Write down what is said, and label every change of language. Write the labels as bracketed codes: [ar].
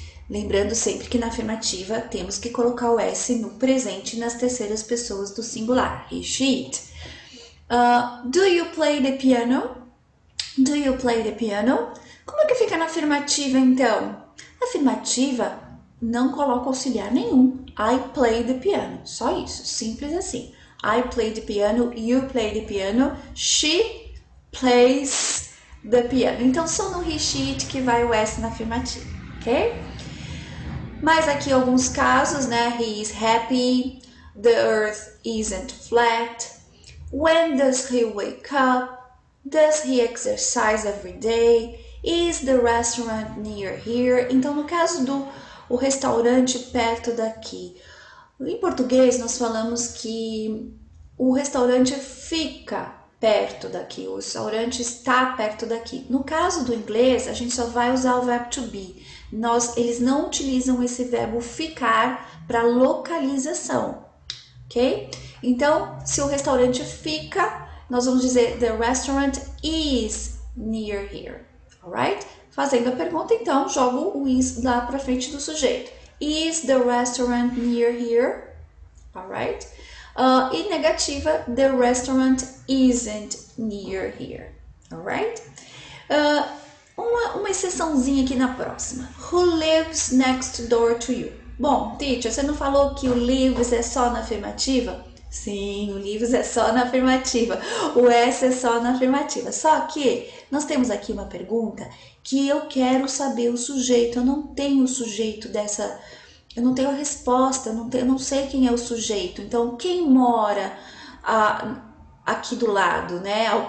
[pt] Lembrando sempre que na afirmativa temos que colocar o S no presente nas terceiras pessoas do singular. He, she, it. [en] Do you play the piano? Do you play the piano? [pt] Como é que fica na afirmativa, então? Afirmativa não coloca auxiliar nenhum. [en] I play the piano. [pt] Só isso, simples assim. [en] I play the piano, you play the piano, she plays the piano. [pt] Então, só no he, she, it que vai o S na afirmativa, ok? Mas aqui alguns casos, né? [en] He is happy, the earth isn't flat, when does he wake up, does he exercise every day, is the restaurant near here? [pt] Então, no caso do o restaurante perto daqui, em português nós falamos que o restaurante fica perto daqui, o restaurante está perto daqui. No caso do inglês, a gente só vai usar o verbo to be. Eles não utilizam esse verbo ficar para localização, ok? Então, se o restaurante fica, nós vamos dizer [en] the restaurant is near here, [pt] alright? Fazendo a pergunta, então, jogo o is lá para frente do sujeito. [en] Is the restaurant near here? Alright? [pt] E negativa, [en] the restaurant isn't near here. Alright? [pt] Uma exceçãozinha aqui na próxima. [en] Who lives next door to you? [pt] Bom, teacher, você não falou que o lives é só na afirmativa? Sim, o lives é só na afirmativa. O S é só na afirmativa. Só que nós temos aqui uma pergunta que eu quero saber o sujeito. Eu não tenho o sujeito dessa... Eu não tenho a resposta, eu não sei quem é o sujeito. Então, quem mora aqui do lado, né?